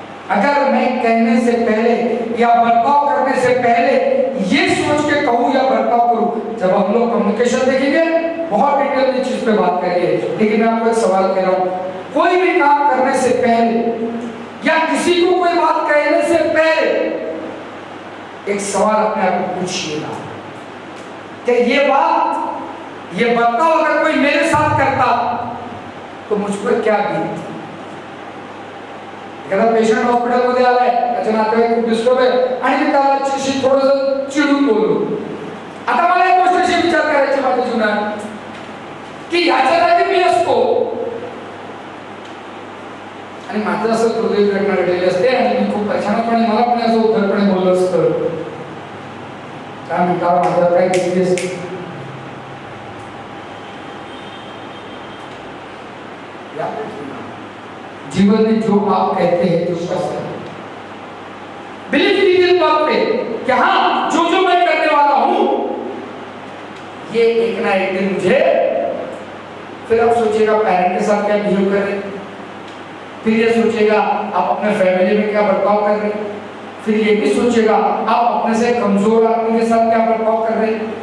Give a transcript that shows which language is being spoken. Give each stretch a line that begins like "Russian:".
Hindi: अगर मैं कहने से पहले या बर्ताव करने से पहले ये सोच के कहूँ या बर्ताव करूँ, जब हम लोग कम्युनिकेशन देखेंगे बहुत डिटेल में चीज पे बात करेंगे, लेकिन मैं आपको एक सवाल कह रहा हूँ, कोई भी काम करने से पहले या किसी को कोई बात कहने से पहले एक सवाल अपने आप को पूछिएगा कि ये बात, ये बर्ताव अगर कोई मेरे साथ करता तो मुझ पर क्या बीतती।
Marathi: पेशंट हॉस्पिटलमध्ये आलाय, त्याच्या नातेवाईक खूप डिस्टर्ब आहे आणि मी त्याला थोडंसं चिडून बोललो। आता मला एक गोष्टीशी विचार करायची माझ्या जीवनात की ह्याच्या जागी मी असतो आणि माझं असं हृदय घटना घडलेली असते आणि मी खूप परेशानपणे मला पण असं उद्धटपणे बोललं असतं, काय म्हणतात माझ्यावर काय घेतली असते।
Hindi: जीवन में जो आप कहते हैं जो सत्य है, बिलीव कीजिए इस बात पे कि हाँ जो जो मैं करने वाला हूं ये एक ना एक दिन मुझे, फिर आप सोचिएगा पेरेंट के साथ क्या बिहेव कर रहे, फिर ये सोचिएगा आप अपने फैमिली में क्या बर्ताव कर रहे, फिर ये भी सोचिएगा आप अपने से कमजोर आदमी के साथ क्या बर्ताव कर रहे,